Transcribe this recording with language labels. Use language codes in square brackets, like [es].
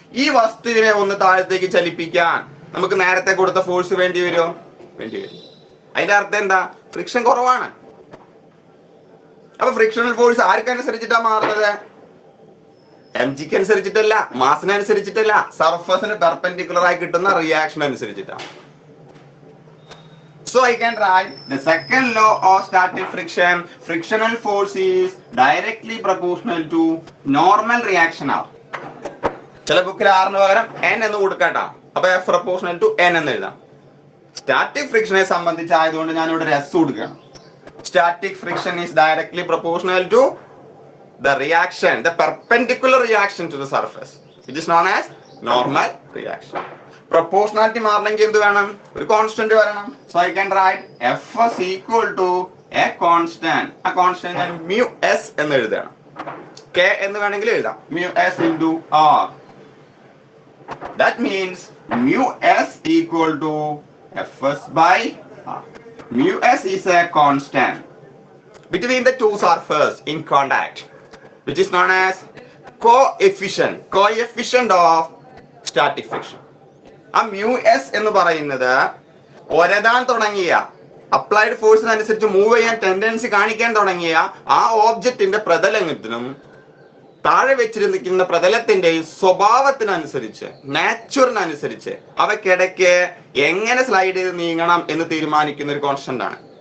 [ml] ഈ വസ്തുവിനെ ഒന്ന് താഴത്തേക്ക് ചലിപ്പിക്കാൻ നമുക്ക് നേരത്തെ കൊടുത്ത ഫോഴ്സ് വേണ്ടി വരുമോ? വേണ്ടി വരും. അതിന്റെ അർത്ഥം എന്താ? ഫ്രിക്ഷൻ കുറവാണ്. അപ്പൊ ഫ്രിക്ഷണൽ ഫോഴ്സ് ആർക്കനുസരിച്ചിട്ടാ മാറുന്നത്? mgക്ക് അനുസരിച്ചിട്ടല്ല, മാസിനനുസരിച്ചിട്ടല്ല, സർഫസിന് പെർപെൻഡിക്കുലർ ആയി കിട്ടുന്ന റിയാക്ഷൻ അനുസരിച്ചിട്ടാണ്. [en] So I can write the second law of static friction. Frictional force is directly proportional to normal reaction R. [ml] ചില ബുക്കിൽ R പകരം n എന്ന് കൊടുക്കട്ടാ, അപ്പൊ F proportional to n എന്ന് എഴുതാം. സ്റ്റാറ്റിക് ഫ്രിക്ഷനെ സംബന്ധിച്ചായതുകൊണ്ട് ഞാൻ ഇവിടെ S കൊടുക്കുകയാണ്. [en] Static friction is directly proportional to the reaction, the perpendicular reaction to the surface, which is known as normal reaction. [ml] Proportionality മാറണമെങ്കിൽ എന്ത് വേണം? ഒരു കോൺസ്റ്റന്റ് വരണം. [en] So I can write Fs equal to a constant. [ml] ആ constant ഞാൻ μs എന്ന് എഴുതണം. K എന്ന് വേണമെങ്കിൽ എഴുതാം, μs into R. [en] That means μs equal to Fs by R. μs is a constant between the two surfaces in contact, which is known as coefficient of static friction. [ml] ആ μs എന്ന് പറയുന്നത് ഒരതാൻ തുടങ്ങിയ applied ഫോഴ്സിനനുസരിച്ച് move ചെയ്യാൻ tendency കാണിക്കാൻ തുടങ്ങിയ ആ ഓബ്ജക്റ്റിന്റെ പ്രതലത്തിനും താഴെ വെച്ചിരിക്കുന്ന പ്രതലത്തിന്റെയും സ്വഭാവത്തിനനുസരിച്ച്, നാച്ചുറിനനുസരിച്ച് അവയ്ക്കിടയ്ക്ക് എങ്ങനെ സ്ലൈഡ് ചെയ്ത് നീങ്ങണം എന്ന് തീരുമാനിക്കുന്ന ഒരു കോൺസ്റ്റന്റ് ആണ്.